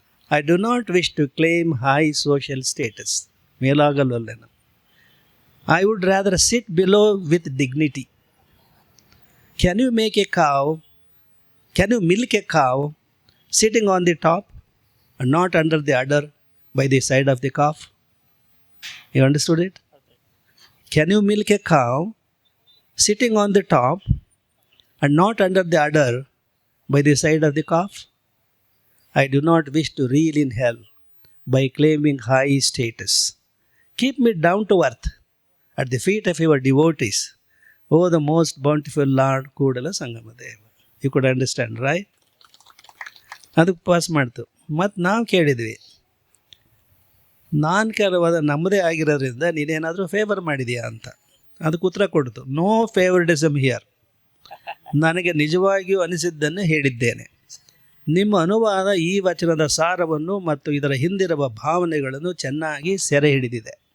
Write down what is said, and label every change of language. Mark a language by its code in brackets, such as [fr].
[en] I do not wish to claim high social status. [kn] ಮೇಲಾಗಲ್ವಲ್ಲೇನು. [en] I would rather sit below with dignity. Can you make a cow, can you milk a cow sitting on the top and not under the udder by the side of the calf? You understood it? Can you milk a cow sitting on the top and not under the udder by the side of the calf? I do not wish to reel in hell by claiming high status. Keep me down to earth at the feet of your devotees, O the most bountiful Lord Kudala Sangamadeva. You could understand, right? [kn] ಅದಕ್ಕೆ pass ಮಾಡ್ತು. ಮತ್ತು ನಾವು ಕೇಳಿದ್ವಿ, ನಾನು ಕೆಲವಾದ ನಮ್ಮದೇ ಆಗಿರೋದ್ರಿಂದ ನೀನೇನಾದರೂ favour ಮಾಡಿದೆಯಾ ಅಂತ. ಅದಕ್ಕೆ ಉತ್ತರ ಕೊಡ್ತು, [en] No favouritism here. [kn] ನನಗೆ ನಿಜವಾಗಿಯೂ ಅನಿಸಿದ್ದನ್ನು ಹೇಳಿದ್ದೇನೆ. ನಿಮ್ಮ ಅನುವಾದ ಈ ವಚನದ ಸಾರವನ್ನು ಮತ್ತು ಇದರ ಹಿಂದಿರುವ ಭಾವನೆಗಳನ್ನು ಚೆನ್ನಾಗಿ ಸೆರೆ ಹಿಡಿದಿದೆ.